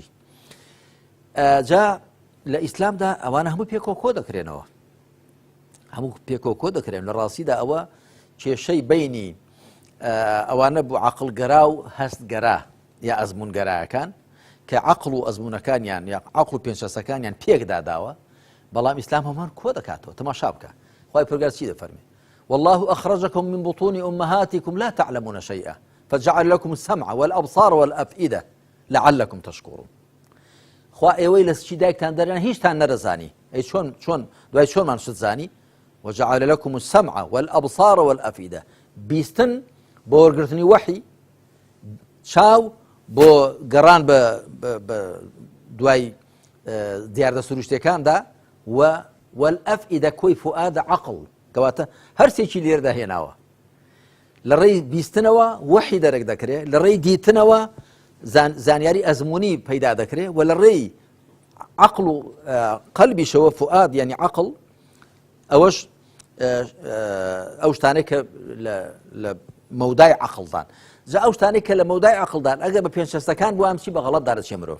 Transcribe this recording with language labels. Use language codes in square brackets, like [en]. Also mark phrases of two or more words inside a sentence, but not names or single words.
[ckb] جا لە ئیسلامدا ئەوانە هەموو پێکۆکۆ دەکرێنەوە هەموو پێکۆکۆ دەکرێن لە ڕاستیدا ئەوە کێشەی بینی ئەوانە بوو عەقڵگەرا و هەستگەرا یا ئەزممونگەرایەکان کە عەقڵ و ئەزممونەکانیان یا عەقڵ و پێنجهەستەکانیان پێکداداوە بەڵام ئیسلام هەمان کۆ دەکاتەوە. تەماشا بکە خوای پەروەردگار چی دەفەرمێ [ar] والله أخرجكم من بطون أمهاتكم لا تعلمون شيئا فجعل لكم السمع والأبصار والأفئدة لعلكم تشكرون. [ckb] خوا ئێوەی لە سچی دایکتان دەرێن هیچتان نەدەزانی ئەی چۆن دوای چۆنمان شت زانی [ar] وجعل لكم السمع والأبصار والأفئدة [ckb] بیستن بۆ وەرگرتنی وەحی چاو بۆ گەڕان بە دوای دیاردە سروشتەکاندا والأفئدة کۆی فؤاد عەقڵ کەواتە هەرسێکی لێردا هێناوە لە ڕێی بیستنەوە وەحی دەرەک دەکرێت لە ڕێی دیتنەوە زانیاری ئەزممونی پەیدا دەکرێت و لە ڕێی عەقڵ و قەلبیشەوە فؤاد یعنی عەقڵ ئەوەش ئەو شتانەی کە لە مەودای عەقڵدان جا ئەو شتانەی کە لە مەودای عەقڵدان ئەگەر بە پێنجهەستەکان بووام چی بە غەڵەت دەرەچێ مرۆڤ.